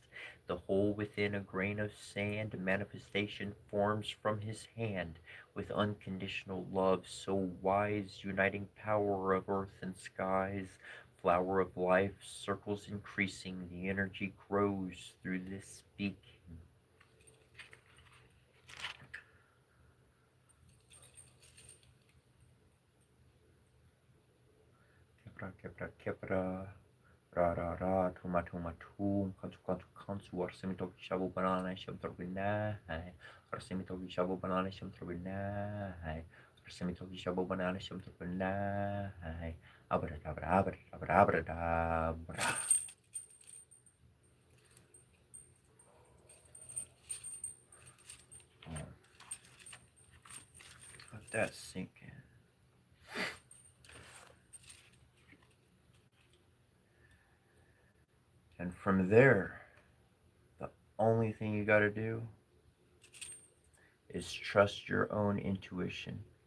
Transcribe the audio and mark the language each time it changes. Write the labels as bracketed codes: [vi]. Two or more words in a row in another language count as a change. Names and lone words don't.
[en] The whole within a grain of sand, manifestation forms from his hand with unconditional love, so wise, uniting power of earth and skies. Flower of life, circles increasing, the energy grows through this speaking. Kepra, kepra, kepra. Ra ra ra, tuma tuma tum, kansu kansu kansu, arsemito shabu banana sham turbina, arsemito shabu banana sham turbina, arsemito shabu banana sham turbina, abra abra abra abra abra abra. Let that sink in. And from there, the only thing you got to do is trust your own intuition.